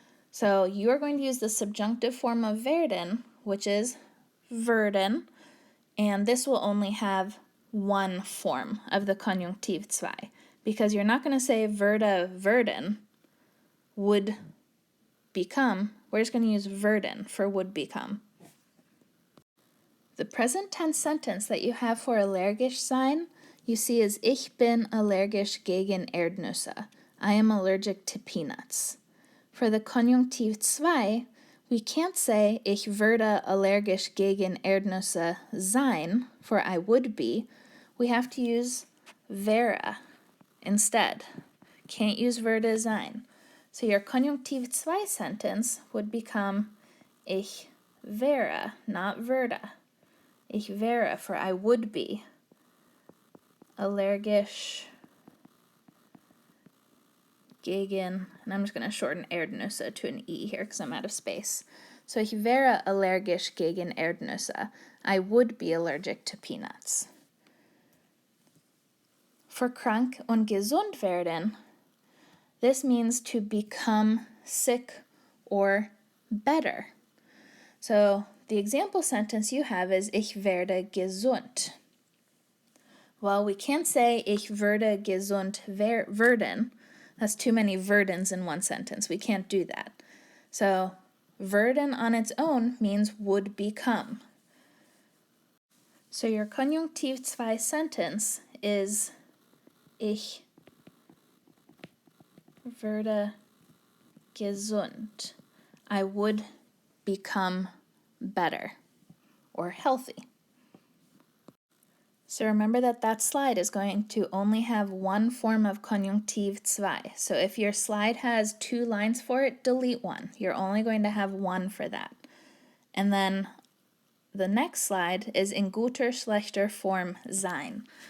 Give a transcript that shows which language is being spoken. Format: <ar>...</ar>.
<en>So you are going to use the subjunctive form of werden, which is werden, and this will only have one form of the Konjunktiv II, because you're not going to say würde werden, would become. We're just going to use werden for would become. The present tense sentence that you have for allergisch sein, you see is</en> <de>Ich bin allergisch gegen Erdnüsse.</de> <en>I am allergic to peanuts. For the Konjunktiv II, we can't say</en> <de>Ich würde allergisch gegen Erdnüsse sein,</de> <en>for I would be. We have to use wäre instead. Can't use würde sein. So your Konjunktiv II sentence would become</en> <de>Ich wäre,</de> <en>not würde.</en> <de>Ich wäre,</de> <en>for I would be,</en> <de>allergisch gegen,</de> <en>and I'm just going to shorten Erdnüsse to an E here because I'm out of space.</en> <de>So ich wäre allergisch gegen Erdnüsse.</de> <en>I would be allergic to peanuts. For krank und gesund werden, this means to become sick or better. So the example sentence you have is</en> <de>Ich werde gesund.</de> <en>Well, we can't say</en> <de>Ich würde gesund werden.</de> <en>That's too many werdens in one sentence. We can't do that. So werden on its own means would become. So your Konjunktiv II sentence is</en> <de>Ich würde gesund.</de> <en>I would become better or healthy. So remember that slide is going to only have one form of Konjunktiv II. So if your slide has two lines for it, delete one. You're only going to have one for that. And then the next slide is in guter, schlechter Form sein.</en>